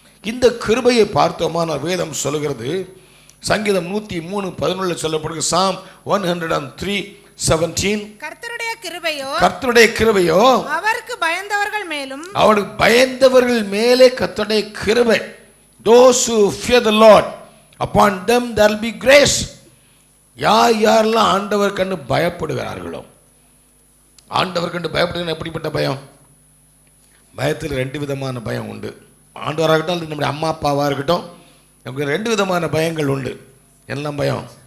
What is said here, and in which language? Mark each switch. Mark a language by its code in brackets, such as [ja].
[ta] இந்த கிருபையை பார்த்தோமான வேதம் சொல்லுகிறது. சங்கீதம் 103:11 சொல்லப்படுகிறது. Psalm 103:17. கர்த்தருடைய கிருபையோ அவருக்கு பயந்தவர்கள் மேலும், அவருக்கு பயந்தவர்கள் மேலே கர்த்தருடைய கிருபை. [en] Those who fear the Lord, upon them there will be grace. [ta] யாரெல்லாம் ஆண்டவர் கண்டு பயப்படுகிறார்களோ, ஆண்டவர் கண்டு பயப்படுகிற எப்படிப்பட்ட பயம்? பயத்தில் 2 விதமான பயம் உண்டு. ஆண்டவராக இருக்கட்டும், நம்முடைய அம்மா அப்பாவாக இருக்கட்டும், நமக்கு 2 விதமான பயங்கள் உண்டு. என்ன பயம்?